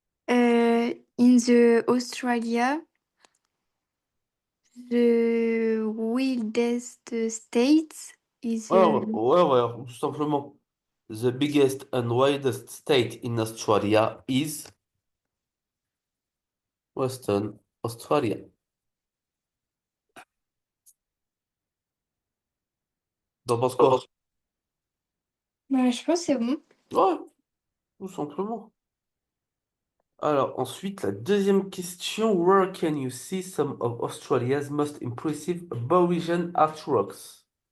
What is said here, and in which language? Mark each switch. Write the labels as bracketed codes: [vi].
[en] Euh, in the Australia, the wildest states is [fr] Ouais, ouais, ouais, ouais, tout simplement. [en] The biggest and widest state in Australia is Western Australia. [fr] T'en penses quoi? bah, je pense que c'est bon. Ouais, tout simplement. Alors, ensuite, la deuxième question. [en] Where can you see some of Australia's most impressive Aboriginal artworks?